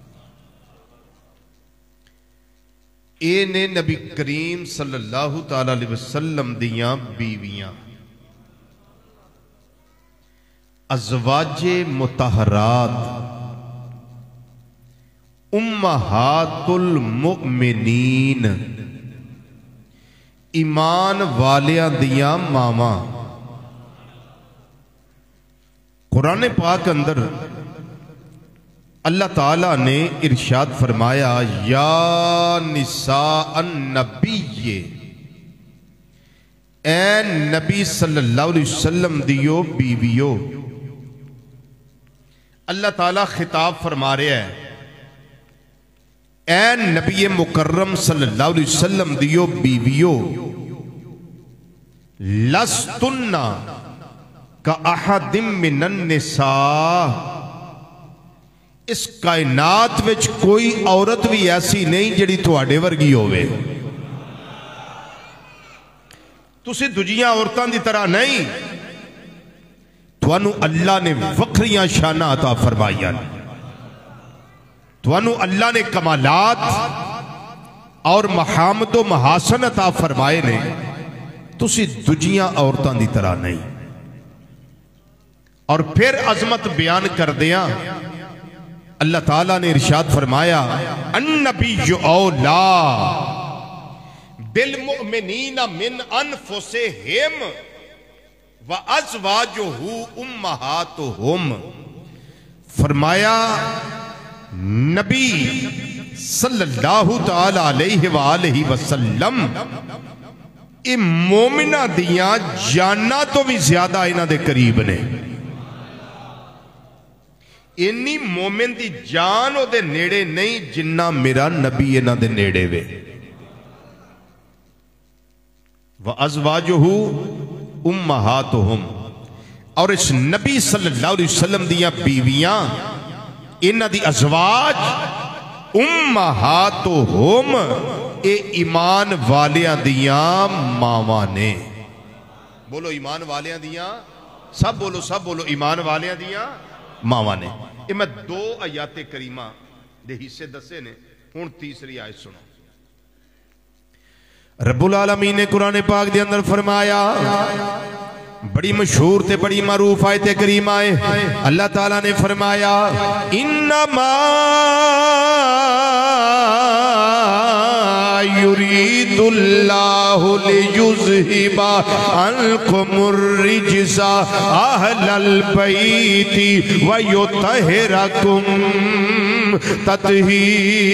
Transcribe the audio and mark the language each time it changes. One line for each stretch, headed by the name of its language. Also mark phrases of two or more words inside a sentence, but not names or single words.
Punjabi: اے نے نبی کریم
Arabic: صلی اللہ تعالی علیہ وسلم
Punjabi: دیاں بیویاں، ازواج مطہرات، امہات المؤمنین، ایمان والیاں دیاں ماواں۔ قرآن پاک اندر اللہ تعالیٰ نے ارشاد فرمایا،
Arabic: یا نساء النبی،
Punjabi: اے نبی
Arabic: صلی اللہ علیہ وسلم
Punjabi: دیو بیویو۔ اللہ تعالیٰ خطاب فرما رہا ہے، اے نبی مکرم
Arabic: صلی اللہ علیہ وسلم
Punjabi: دیو بیویو،
Arabic: لستن کا احد من النساء،
Punjabi: اس کائنات وچ کوئی عورت بھی ایسی نہیں جڑی تواڈے ورگی ہوئے۔ تسی دوجیاں عورتاں دی طرح نہیں، توانو اللہ نے وکھریاں شانہ عطا فرمائیاں، توانو اللہ نے کمالات اور محامد و محاسن عطا فرمائے نے، تسی دوجیاں عورتاں دی طرح نہیں۔ اور پھر عظمت بیان کر دیا، اللہ تعالیٰ نے ارشاد فرمایا،
Arabic: النبی اولا بالمؤمنین من انفسہم وازواجہ امہاتہم۔
Punjabi: فرمایا نبی
Arabic: صلی اللہ تعالی علیہ وآلہ وسلم
Punjabi: اے مومنہ دیاں جاننا تو بھی زیادہ انہاں دے قریب نے۔ اینی مومن دی جان او دے نیڑے نہیں جنہ میرا نبی انہ دے نیڑے وے۔
Arabic: وَأَزْوَاجُهُ أُمَّهَاتُهُمْ،
Punjabi: اور اس نبی
Arabic: صلی اللہ علیہ وسلم
Punjabi: دیاں بیویاں، انہ دی
Arabic: ازواج امہاتہم،
Punjabi: اے ایمان والیاں دیاں ماواں نے۔ بولو ایمان والیاں دیاں، سب بولو ایمان والیاں دیاں ماواں نے۔ یہ میں دو آیات کریمہ دے حصے دسے نے، ہون تیسری آیت سنو۔
Arabic: رب العالمین
Punjabi: نے قرآن پاک دے اندر فرمایا، بڑی مشہور تے بڑی معروف آیت کریمہ ہے، اللہ تعالیٰ نے فرمایا،
Arabic: انما یرید اللہ لیذہب عنکم الرجس اہل البیت ویطہرکم تطہیرا۔